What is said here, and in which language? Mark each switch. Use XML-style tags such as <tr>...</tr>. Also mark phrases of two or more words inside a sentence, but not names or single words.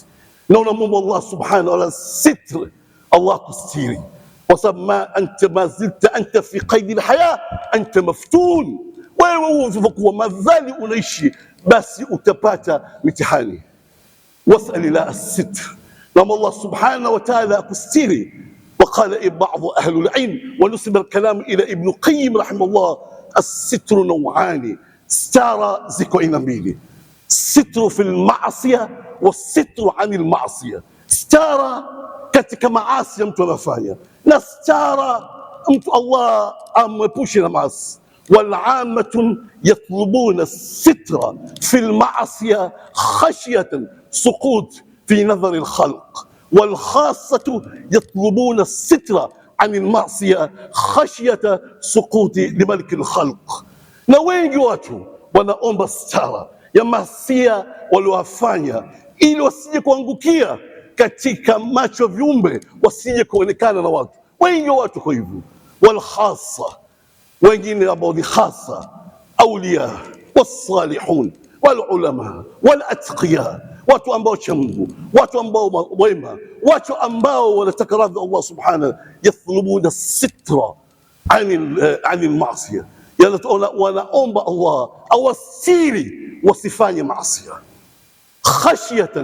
<sw>Na unamwomba</sw> <ar>الله سبحانه وتعالى</ar> <sw>sitr, Allah kustiri, kwa sababu</sw> <ar>ما زلت أنت في قيد الحياة أنت مفتون.</ar> <sw>Wewe unapokuwa madhali unaishi, basi utapata mitihani.</sw> <ar>واسأل الله الستر,</ar> <sw>na</sw> <ar>الله سبحانه وتعالى</ar> <sw>akustiri.</sw> <ar>وقال بعض أهل العلم ونسب الكلام إلى ابن قيم رحمه الله: الستر نوعان، ستارة</ar> <sw>ziko aina mbili.</sw> <ar>ستر في المعصية وستر عن المعصية,</ar> <sw>stara katika maasi mtu anafanya, na stara mtu Allah amepushe na maasi.</sw> <ar>والعامة يطلبون الستر في المعصية خشية سقوط في نظر الخلق، والخاصة يطلبون الستر عن المعصية خشية سقوط لملك الخلق.</ar> <sw>Na wengi watu wanaomba stara ya masia waliowafanya ili wasije kuangukia katika macho ya viumbe, wasije kuonekana na watu. Wengi watu kwa hivyo.</sw> <ar>والخاصة,</ar> <sw>wengine ambao ni khassa,</sw> <ar>أولياء وصالحون والعلماء والأتقياء,</ar> <sw>watu ambao cha Mungu, watu ambao wema, watu ambao wanataka radhi Allah subhanahu,</sw> <ar>يطلبون سترا عن المعصية,</ar> <sw>wanaomba Allah awasiri wasifanye maasiya khashyatan.</sw>